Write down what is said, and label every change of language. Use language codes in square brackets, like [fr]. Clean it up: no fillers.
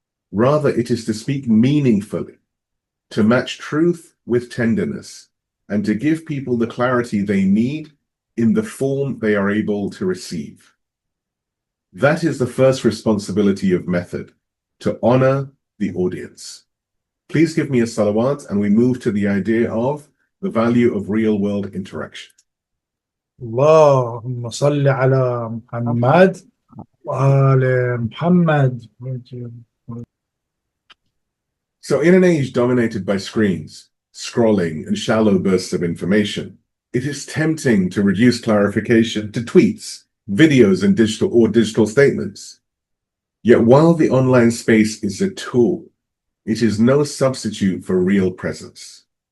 [en] Rather, it is to speak meaningfully, to match truth with tenderness, and to give people the clarity they need in the form they are able to receive. That is the first responsibility of method, to honor the audience. Please give me a salawat, and we move to the idea of the value of real-world interaction. [ar] اللهم صل على محمد وآل محمد. [en] So in an age dominated by screens, scrolling, and shallow bursts of information, it is tempting to reduce clarification to tweets, videos, and digital statements. Yet while the online space is a tool, it is no substitute for real presence.